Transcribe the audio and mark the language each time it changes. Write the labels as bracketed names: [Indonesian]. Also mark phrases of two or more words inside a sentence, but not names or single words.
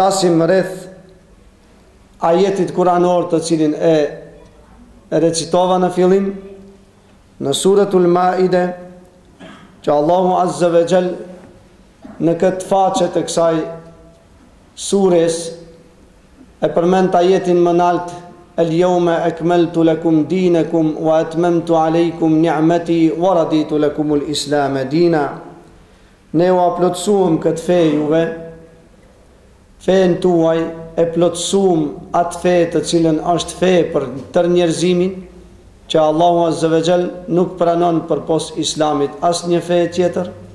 [Albanian] flasim rreth ajetit kuranor të cilin e recitova në fillim në Suratul Maide, që Allahu [Arabic] عز وجل [Albanian] në këtë faqe të kësaj sures e përmend ajetin më lart: [Arabic] اليوم أكملت لكم دينكم وأتممت عليكم نعمتي ورضيت لكم الإسلام دينا. [Albanian] Ne u plotësuam këtë fe juve, fen tuaj, e plotësuam atë fe të cilën është fe për tërë njerëzimin, që Allahu [Arabic] عز وجل [Albanian] nuk pranon përpos Islamit asnjë fe tjetër.